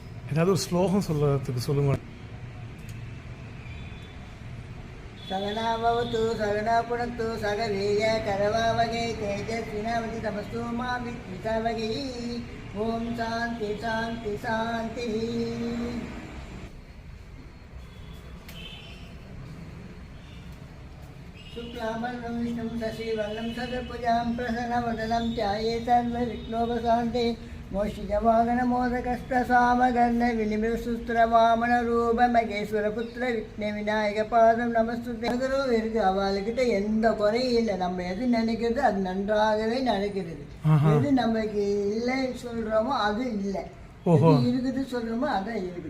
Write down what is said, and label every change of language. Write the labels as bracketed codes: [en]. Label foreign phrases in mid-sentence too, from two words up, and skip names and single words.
[ta] ஏதாவது ஒரு ஸ்லோகம் சொல்றதுக்கு சொல்லுங்க. [sa] सहनाववतु सहनौ भुनक्तु सहवीर्यं करवावहै तेजस्विनावधी तमस्तु मा विद्विषावहै. ओम् शान्ति शान्ति शान्ति. शुक्लांबरधरं विष्णुं शशिवर्णं चतुर्भुजां प्रसन्नवदनं ध्यायेत् सर्वविघ्नोपशान्ते. मूषिकवाहनमोदकहस्तचामरकर्ण विघ्न विनायक पादं नमस्तुते. [ta] இருக்கு, அவளுக்கிட்ட எந்த குறையும் இல்லை. நம்ம எது நினைக்கிறது அது நன்றாகவே நடக்கிறது. எது நமக்கு இல்லை சொல்றோமோ அது இல்லை, இருக்குது சொல்றோமோ அதான் இருக்குது.